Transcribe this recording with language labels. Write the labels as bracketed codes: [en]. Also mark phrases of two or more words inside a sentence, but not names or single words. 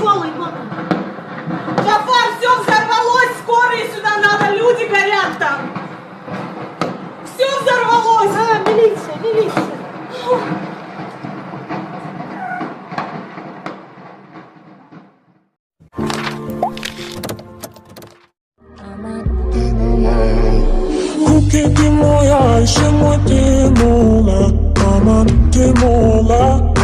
[ru] Голый. Джафар, все взорвалось, скорые сюда надо, люди горят там. Все взорвалось. Милиция. Ruke di moya, shemo de mola, aman de mola.